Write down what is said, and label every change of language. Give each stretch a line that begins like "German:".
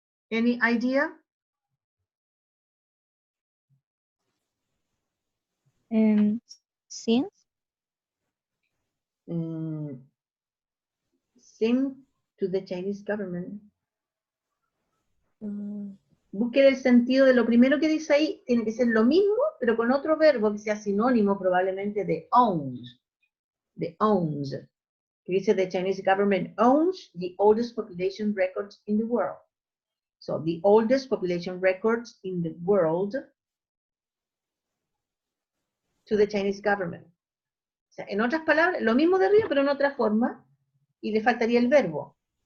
English: Any idea? Since. Send to the Chinese government. Mm,
Spanish: Busque el sentido de lo primero que dice ahí, tiene que ser lo mismo, pero con otro verbo que sea sinónimo probablemente de owns. De owns. Que dice
English: the Chinese government owns the oldest population records in the world. So the oldest population records in the world to the Chinese government.
Spanish: O sea, en otras palabras, lo mismo de arriba, pero en otra forma, y le faltaría el verbo.